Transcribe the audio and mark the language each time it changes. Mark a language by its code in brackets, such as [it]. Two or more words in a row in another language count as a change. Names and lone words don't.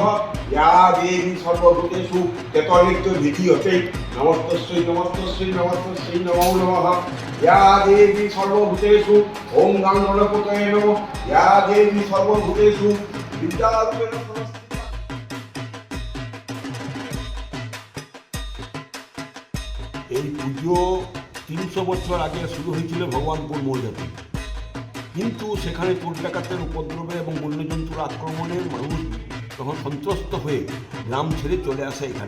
[sa] या देवी सर्वभूतेषु चैतन्य भीतियते नमस्तस्यै नमस्तस्यै नमस्तस्यै नमो नमः। या देवी सर्वभूतेषु ओम गं गणपतये नमः। या देवी सर्वभूतेषु विद्यारूपेण [bn] এই পুজো 300 বছর আগে শুরু হয়েছিল ভগবানপুর মৌজাতে, কিন্তু সেখানে চোর ডাকাতের উপদ্রবে এবং বন্যজন্তুর আক্রমণে মানুষ তখন সন্ত্রস্ত হয়ে গ্রাম ছেড়ে চলে আসে এখানে।